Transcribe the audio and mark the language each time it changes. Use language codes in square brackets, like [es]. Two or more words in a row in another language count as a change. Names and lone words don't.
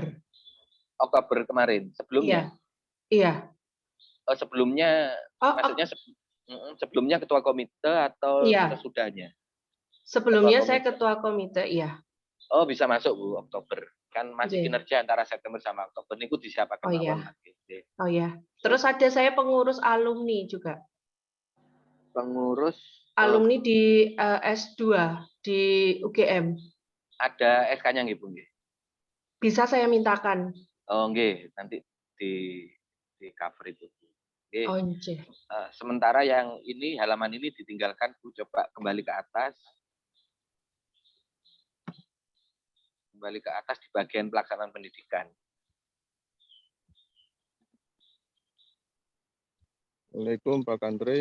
[id] Oktober kemarin, sebelumnya. Iya. Oh, sebelumnya maksudnya sebelumnya ketua komite atau iya. sesudahnya? Sebelumnya saya ketua komite, iya. Oh, bisa masuk Bu Oktober. Kan masih kinerja antara September sama Oktober [jv] niku disiapaken mawon. [id] Oh iya. Terus ada saya pengurus alumni juga. Pengurus alumni di S2 di UGM. Ada SK-nya nggih, Bu nggih? Bisa saya mintakan. Oh, nggih, nanti di cover itu. Nggih. Oh, nggih. Sementara yang ini halaman ini ditinggalkan Bu, coba kembali ke atas. Kembali ke atas di bagian pelaksanaan pendidikan. Assalamualaikum Pak Kantri.